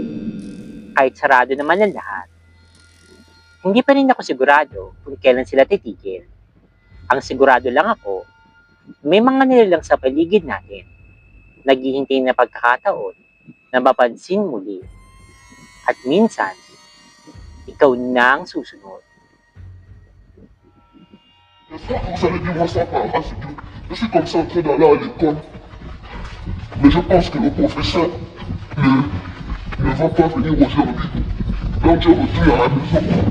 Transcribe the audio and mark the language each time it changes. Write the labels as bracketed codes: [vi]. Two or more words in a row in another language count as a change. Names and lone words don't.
[tl] Kahit sarado naman ang lahat. Hindi pa rin ako sigurado kung kailan sila titigil. Ang sigurado lang ako, may mga nilalang sa paligid natin. Naghihintay na pagkakataon na mapansin muli. At minsan, ikaw na ang susunod. [fr] Des fois que vous allez vivre ça par hasard, je suis comme ça en train d'aller à l'école. Mais je pense que le professeur ne va pas venir aujourd'hui. Donc je retourne à la maison.